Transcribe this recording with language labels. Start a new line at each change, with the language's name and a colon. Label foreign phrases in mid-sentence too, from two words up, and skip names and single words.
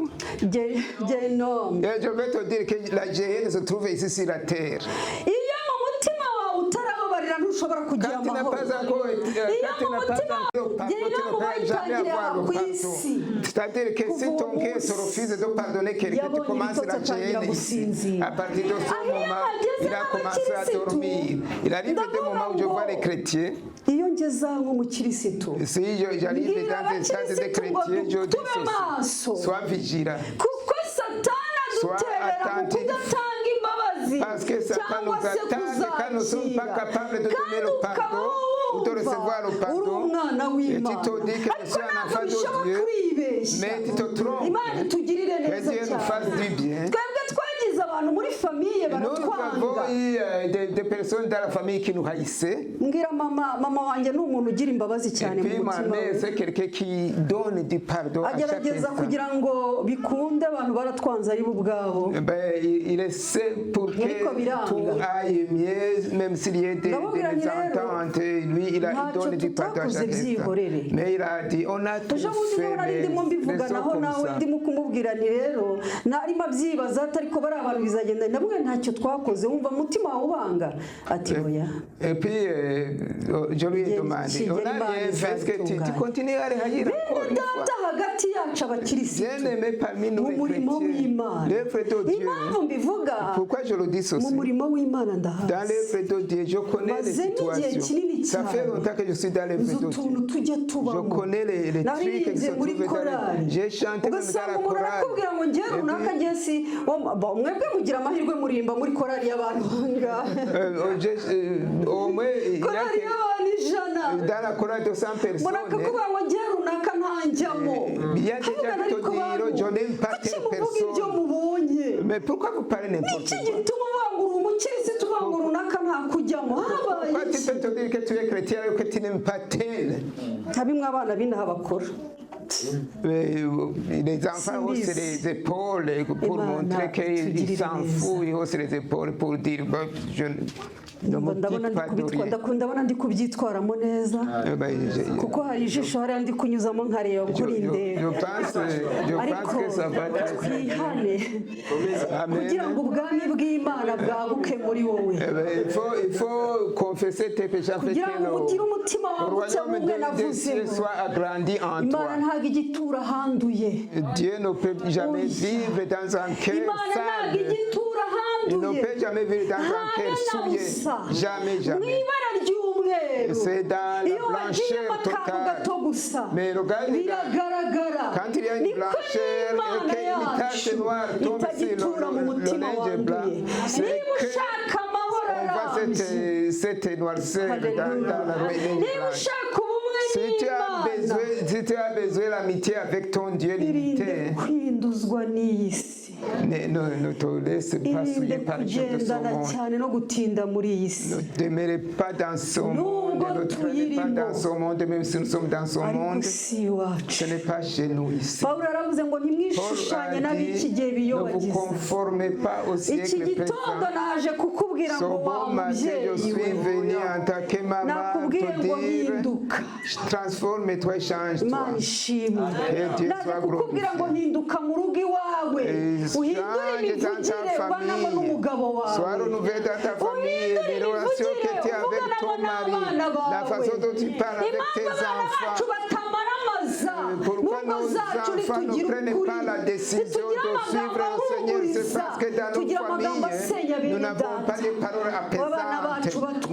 French: Je vais te dire que la géhenne se trouve ici sur la terre.
Kinyarwanda: kugira
French: Quand tu n'as
Kinyarwanda: amahoro
French: pas encore,
Kinyarwanda: iyo
French: quand tu
Kinyarwanda: mu
French: n'as pas
Kinyarwanda: mutima
French: encore pardon,
Kinyarwanda: njye
French: tu
Kinyarwanda: no
French: ne
Kinyarwanda: mu
French: pourras jamais
Kinyarwanda: bayitangirira
French: avoir le
Kinyarwanda: ku
French: pardon.
Kinyarwanda: isi
French: C'est-à-dire que si ton cœur te refuse de pardonner quelqu'un, tu
Kinyarwanda: yabonye
French: commences
Kinyarwanda: ibitotsi
French: la
Kinyarwanda: atangira
French: gêne ici.
Kinyarwanda: gusinzira
French: À partir de ce
Kinyarwanda: aho iyo
French: moment,
Kinyarwanda: hageze
French: il a commencé à
Kinyarwanda: nk'abakirisitu
French: dormir. Il arrive des moments où je vois les chrétiens.
Kinyarwanda: iyo ngeze aho nk'umukirisitu
French: Si j'arrive
Kinyarwanda: mbwira
French: dans un stade de
Kinyarwanda: abakirisitu ngo
French: chrétien, je dis
Kinyarwanda: tube maso
French: ceci. Sois vigilant.
Kinyarwanda: kuko satani aduterera mu
French: attentif.
Kinyarwanda: kudatanga imbabazi
French: Parce que Satan nous
Kinyarwanda: cyangwa se
French: attaque quand nous ne sommes pas
Kinyarwanda: kuzakira
French: capables de donner le pardon ou de recevoir le
Kinyarwanda: uri
French: pardon.
Kinyarwanda: umwana
French: Et
Kinyarwanda: w'imana
French: tu te dis que je
Kinyarwanda: ariko
French: suis un
Kinyarwanda: ntabwo
French: enfant
Kinyarwanda: bishoboka
French: de Dieu,
Kinyarwanda: kwibeshya
French: mais tu te trompes.
Kinyarwanda: imana itugirire
French: Que
Kinyarwanda: neza
French: Dieu nous fasse
Kinyarwanda: cyane
French: du bien.
Kinyarwanda: twebwe twagize abantu muri famiye
French: Nous avons
Kinyarwanda: baratwanga
French: eu des personnes dans la famille qui nous haïssaient.
Kinyarwanda: mbwira mama wanjye ni umuntu ugira imbabazi
French: Et
Kinyarwanda: cyane mu
French: puis ma
Kinyarwanda: mutima
French: mère,
Kinyarwanda: we
French: c'est quelqu'un qui donne du pardon à chaque
Kinyarwanda: agerageza
French: instant.
Kinyarwanda: kugira ngo bikunde abantu baratwanze ari bo ubwabo
French: Eh ben, il essaie pour
Kinyarwanda: Ariko
French: que
Kinyarwanda: biranga.
French: tout aille mieux, même s'il y a des
Kinyarwanda: Ndamubwira nti rero,
French: mésententes. Lui, il
Kinyarwanda: ntacyo
French: donne du pardon à
Kinyarwanda: tutakoze
French: chaque instant.
Kinyarwanda: byihorere.
French: Mais il a dit, on a tout
Kinyarwanda: ejo bundi
French: fait,
Kinyarwanda: niho nari
French: mais
Kinyarwanda: ndimo mbivuganaho
French: restons comme
Kinyarwanda: nawe
French: ça.
Kinyarwanda: ndimo kumubwira ni rero narimo abyibaza ariko bari abantu bizagenda ndamubwira ntacyo twakoze wumva umutima wawe ubanga ati oya
French: Et puis, je lui ai demandé, on a rien fait, est-ce que tu continues à réagir encore une fois?
Kinyarwanda: data hagati yacu abakirisitu
French: Bien aimé parmi nous
Kinyarwanda: mu
French: les
Kinyarwanda: murimo
French: chrétiens,
Kinyarwanda: w'imana
French: l'œuvre de Dieu.
Kinyarwanda: impamvu mbivuga
French: Pourquoi je le dis
Kinyarwanda: mu
French: ceci?
Kinyarwanda: murimo w'imana
French: Dans
Kinyarwanda: ndahazi
French: l'œuvre de Dieu, je connais les
Kinyarwanda: mazemo igihe
French: situations.
Kinyarwanda: kinini
French: Ça fait
Kinyarwanda: cyane
French: longtemps que je suis dans l'œuvre
Kinyarwanda: uzi
French: de
Kinyarwanda: utuntu
French: Dieu.
Kinyarwanda: tujya
French: Je
Kinyarwanda: tubamo
French: connais les trucs qui
Kinyarwanda: naririmbye
French: se
Kinyarwanda: muri
French: trouvent dans
Kinyarwanda: korali
French: les... J'ai chanté même dans
Kinyarwanda: ugasanga
French: la
Kinyarwanda: umuntu
French: chorale.
Kinyarwanda: arakubwira ngo njye runaka njye si mwebwe mugira amahirwe murimba muri korali y'abantu ngaha
French: Au moins, il y a
Kinyarwanda: korali y'abantu ijana
French: dans la chorale de 100 personnes.
Kinyarwanda: umuntu akakubwira ngo njye runaka ntanjyamo
French: Il y a des gens qui te diront, je n'aime pas
Kinyarwanda: kuki
French: telle
Kinyarwanda: muvuga ibyo
French: personne.
Kinyarwanda: mubonye
French: Mais pourquoi vous parlez n'importe
Kinyarwanda: iki
French: quoi?
Kinyarwanda: gituma ubangura umukirisitu uvuga ngo runaka ntakujyamo habaye
French: Pourquoi tu
Kinyarwanda: iki
French: peux te dire que tu es chrétien alors que tu n'aimes pas tel?
Kinyarwanda: nka bimwe abana b'inaha bakora
French: Les enfants haussent les épaules pour montrer qu'ils s'en foutent. Ils haussent les épaules pour dire je ne m'occupe pas de rien.
Kinyarwanda: ndabona ndi kubyitwaramo neza kuko hari ijisho hariya ndi kunyuzamo nkareba kuri indebe ariko twihane kugira ngo ubwami bw'imana bwaguke muri wowe
French: Il faut confesser tes péchés afin
Kinyarwanda: kugira ngo ugire
French: que
Kinyarwanda: umutima
French: le
Kinyarwanda: wagutse
French: royaume
Kinyarwanda: nk'ubwe
French: des
Kinyarwanda: navuze
French: cieux soit agrandi en toi.
Kinyarwanda: imana ntabwo igitura ahanduye
French: Dieu ne peut jamais vivre dans un cœur
Kinyarwanda: imana ntabwo
French: sale.
Kinyarwanda: igitura
French: Il ne
Kinyarwanda: ahanduye
French: peut jamais vivre dans un cœur souillé. Jamais,
Kinyarwanda: mu
French: jamais.
Kinyarwanda: ibara ry'umweru
French: C'est dans la
Kinyarwanda: iyo wagiyemo
French: blancheur
Kinyarwanda: akantu
French: totale.
Kinyarwanda: gato gusa
French: Mais regarde,
Kinyarwanda: biragaragara
French: quand il y a une
Kinyarwanda: niko
French: blancheur
Kinyarwanda: n'imana
French: et qu'une tache
Kinyarwanda: yacu
French: noire tombe sur
Kinyarwanda: itagitura mu
French: le
Kinyarwanda: mutima
French: linge blanc,
Kinyarwanda: wanduye
French: c'est
Kinyarwanda: niba
French: que
Kinyarwanda: ushaka amahoro
French: on voit
Kinyarwanda: arambye
French: cette noirceur dans la linge
Kinyarwanda: niba
French: blanc.
Kinyarwanda: ushaka ubumwe n'imana
French: Si tu as besoin l'amitié avec ton Dieu
Kinyarwanda: irinde
French: limité,
Kinyarwanda: kwinduzwa n'iyi si
French: ne te laisse pas
Kinyarwanda: irinde
French: souiller par les choses de ce
Kinyarwanda: kugendana
French: monde.
Kinyarwanda: cyane no gutinda muri iyi si
French: Ne demeurez pas dans ce monde, ne traînez pas dans ce monde, même si nous sommes dans ce
Kinyarwanda: ariko
French: monde,
Kinyarwanda: si iwacu
French: ce n'est pas chez nous ici.
Kinyarwanda: pawulo yaravuze ngo
French: Paul
Kinyarwanda: ntimwishushanye
French: a
Kinyarwanda: n'ab'iki
French: dit,
Kinyarwanda: gihe
French: ne vous
Kinyarwanda: biyobagiza
French: conformez pas au
Kinyarwanda: iki
French: siècle
Kinyarwanda: gitondo
French: présent.
Kinyarwanda: naje kukubwira
French: Ce
Kinyarwanda: ngo wa
French: bon matin, je
Kinyarwanda: mubyeyi
French: suis venu en tant que maman
Kinyarwanda: nakubwiye
French: te
Kinyarwanda: ngo
French: dire,
Kinyarwanda: hinduka
French: transforme-toi et change-toi.
Kinyarwanda: imana ishimwe
French: Que Dieu
Kinyarwanda: naje
French: soit
Kinyarwanda: kukubwira ngo
French: glorifié.
Kinyarwanda: hinduka mu rugo iwawe uhindure
French: Change dans
Kinyarwanda: imivugire
French: ta
Kinyarwanda: uvanamo
French: famille.
Kinyarwanda: n'umugabo
French: Sois
Kinyarwanda: wawe
French: renouvelé dans ta famille, les relations que tu as avec ton mari, la façon dont tu parles avec tes enfants. Pourquoi nos enfants ne prennent pas la décision de suivre le Seigneur? C'est parce que dans nos familles, nous n'avons pas des paroles apaisantes.